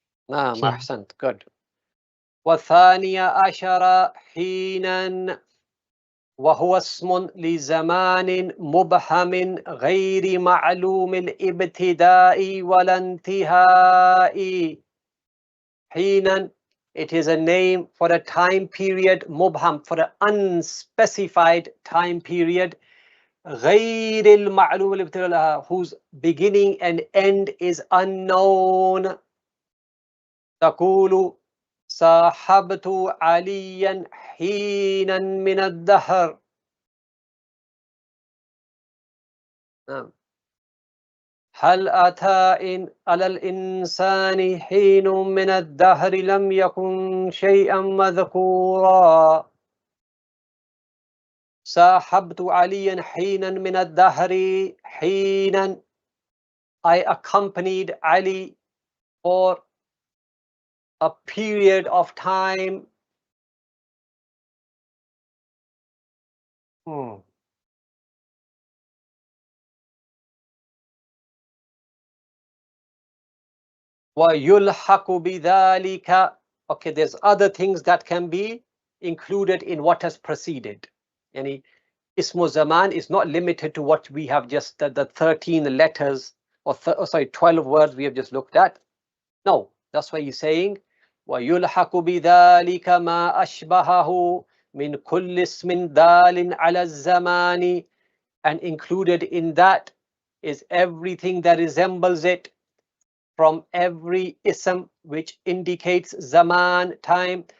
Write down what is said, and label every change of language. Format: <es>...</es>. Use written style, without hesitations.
<ar>نعم. أحسنت.</ar> <en>Good.</en> <ar>والثاني عشر حينا وهو اسم لزمان مبهم غير معلوم الابتداء ولا انتهاء.</ar> <en>حينا, it is a name for a time period, mubham, for an unspecified time period,</en> <ar>غير المعلوم الابتداء,</ar> <en>whose beginning and end is unknown.</en> <ar>تقول صاحبت عليا حينا من الدهر. نعم. هل أتى على الإنسان حين من الدهر لم يكن شيئا مذكورا. صاحبت عليا حينا من الدهر.</ar> <en>حينا, I accompanied Ali for a period of time.</en> <ar>وَيُلْحَقُ بِذَلِكَ.</ar> <en>Okay, there's other things that can be included in what has preceded. Yani, Ismu Zaman is not limited to what we have just, the 13 letters, or 12 words we have just looked at. No, that's why he's saying,</en> <ar>وَيُلْحَقُ بِذَلِكَ مَا أَشْبَهَهُ مِنْ كُلِّ اسْمٍ دَالٍ عَلَى الزَّمَانِ.</ar> <en>And included in that is everything that resembles it from every ism which indicates zaman, time.</en>